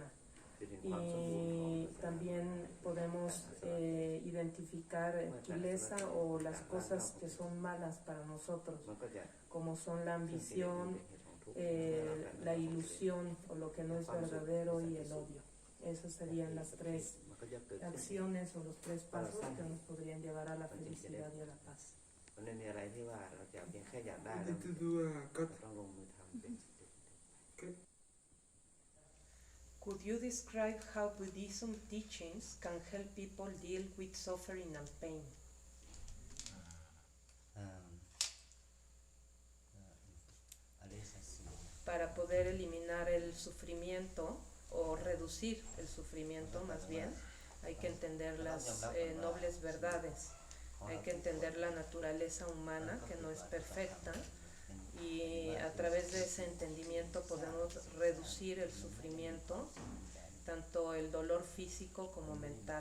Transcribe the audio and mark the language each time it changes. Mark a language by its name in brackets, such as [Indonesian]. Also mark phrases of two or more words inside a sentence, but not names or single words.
[Spanish] Y también podemos identificar kilesa o las cosas que son malas para nosotros, como son la ambición, la ilusión o lo que no es verdadero y el odio. Esas serían las tres acciones o los tres pasos que nos podrían llevar a la felicidad y a la paz. [Thai] มันไม่มีอะไรที่ว่าเราจะเพียงแค่อยากได้ [English] We [Thai] แล้ว [English] need to do a cut. [Thai] ต้องลงมือทำเป็น [English] Okay. Could you describe how Buddhism teachings can help people deal with suffering and pain? [Thai] อะไรสักสิ่ง [Spanish] Para poder eliminar el sufrimiento o reducir el sufrimiento más bien, hay que entender las nobles verdades, hay que entender la naturaleza humana que no es perfecta, y a través de ese entendimiento podemos reducir el sufrimiento, tanto el dolor físico como mental.